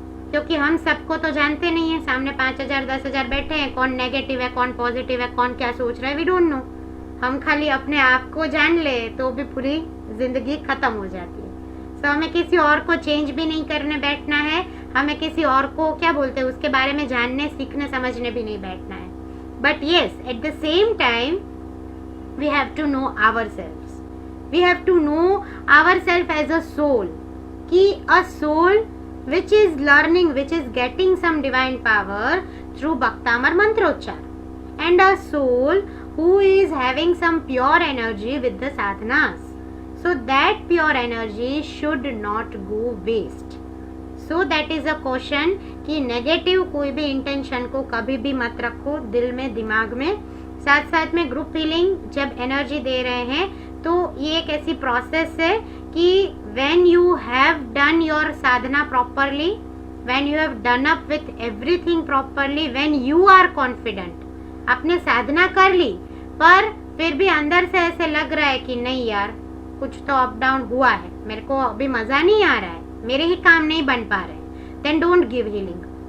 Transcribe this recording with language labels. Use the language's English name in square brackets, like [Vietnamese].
[Hindi] क्योंकि हम सबको तो जानते नहीं है, सामने 5000, 10,000 बैठे हैं, कौन नेगेटिव है, कौन पॉजिटिव है, कौन क्या सोच रहा है, [English] We don't know. [Hindi] हम खाली अपने आप को जान ले तो भी पूरी जिंदगी खत्म हो जाती है। तो हमें किसी और को चेंज भी नहीं करने बैठना है, हमें किसी और को क्या बोलते हैं उसके बारे में जानने, सीखने, समझने भी नहीं बैठना है। [English] But yes, at the same time we have to know ourselves, we have to know ourselves as a soul, कि a soul which is learning, which is getting some divine power through Bhaktamar mantrochar, and a soul who is having some pure energy with the sadhanas, so that pure energy should not go waste. So that is a question [Hindi] कि negative कोई भी intention को कभी भी मत रखो दिल में, दिमाग में। साथ साथ में ग्रुप हीलिंग जब एनर्जी दे रहे हैं, तो ये एक ऐसी प्रोसेस है कि [English] when you have done your sadhana properly, when you have done up with everything properly, when you are confident, [Hindi] आपने साधना कर ली पर फिर भी अंदर से ऐसे लग रहा है कि नहीं यार, कुछ तो अप डाउन हुआ है, मेरे को अभी मजा नहीं आ रहा है, मेरे ही काम नहीं बन पा रहे, [English] then don't give healing.